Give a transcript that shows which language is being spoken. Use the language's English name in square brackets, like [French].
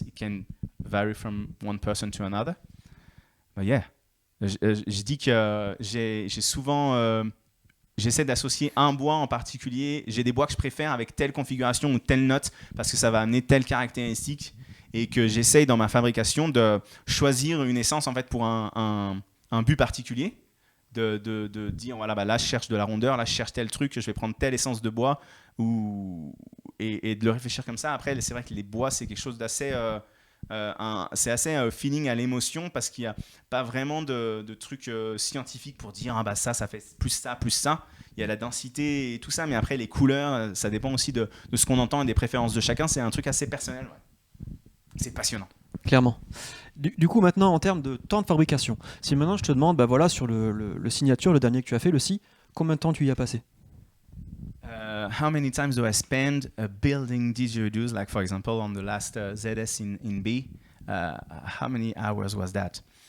[English] It can vary from one person to another. But yeah, [French] je dis que j'ai souvent... j'essaie d'associer un bois en particulier. J'ai des bois que je préfère avec telle configuration ou telle note parce que ça va amener telle caractéristique, et que j'essaye dans ma fabrication de choisir une essence en fait pour un but particulier. De dire voilà, bah là je cherche de la rondeur, là je cherche tel truc, je vais prendre telle essence de bois, et de le réfléchir comme ça. Après, c'est vrai que les bois, c'est quelque chose d'assez... c'est assez feeling à l'émotion, parce qu'il n'y a pas vraiment de trucs scientifiques pour dire ah bah ça fait plus ça, plus ça. Il y a la densité et tout ça, mais après les couleurs, ça dépend aussi de ce qu'on entend et des préférences de chacun. C'est un truc assez personnel. Ouais. C'est passionnant. Clairement. Du coup, maintenant, en termes de temps de fabrication, si maintenant je te demande, bah voilà, sur le signature, le dernier que tu as fait, le Si, combien de temps tu y as passé? [English] How many times do I spend building didgeridoos? Like for example, on the last ZS in B, how many hours was that?